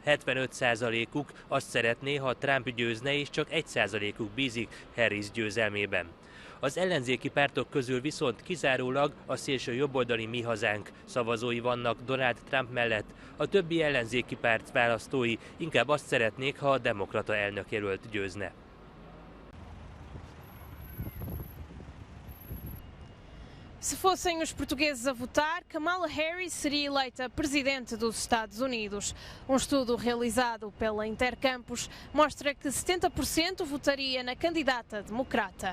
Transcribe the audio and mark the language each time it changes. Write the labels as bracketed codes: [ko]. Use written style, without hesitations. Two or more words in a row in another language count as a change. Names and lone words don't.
[hu] 75%-uk azt szeretné, ha Trump győzne, és csak 1%-uk bízik Harris győzelmében. Az ellenzéki pártok közül viszont kizárólag a szélső jobboldali Mi Hazánk szavazói vannak Donald Trump mellett. A többi ellenzéki párt választói inkább azt szeretnék, ha a demokrata elnökjelölt győzne. [pt] Se fossem os portugueses a votar, Kamala Harris seria eleita presidente dos Estados Unidos. Estudo realizado pela Intercampus mostra que 70% votaria na candidata democrata.